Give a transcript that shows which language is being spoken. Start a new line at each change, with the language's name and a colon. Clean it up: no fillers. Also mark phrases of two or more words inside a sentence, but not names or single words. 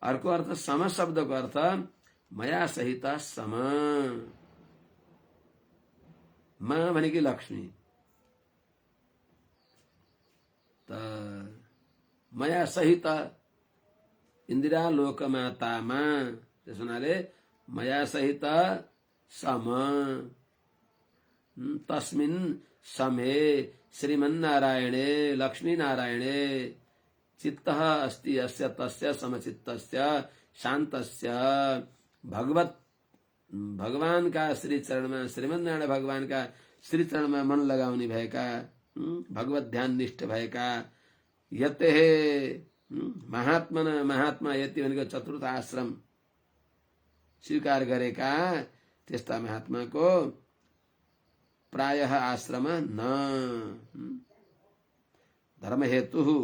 Nepali: अर्को अर्थ सम शब्दको अर्थ मया सहित सम, मा भनेकी लक्ष्मी, त मया सहित इन्दिरा लोकमातामा, त्यस हुनाले मया सहित सम,
Sanskrit: तस्मिन् समे श्रीमन्नारायणे लक्ष्मीनारायणे चित्तः अस्ति अस्य तस्य समचित्तस्य शान्तस्य
Nepali: भगवान का श्री चरणमा, श्रीमन्नारायण भगवान का श्री चरणमा मन लगाउने भएका, भगवत ध्यान निष्ठ भएका, यते महात्मा यति भनेको चतुर्थ आश्रम स्वीकार गरेका त्यस्ता महात्माको प्रायः आश्रम न धर्म हेतु,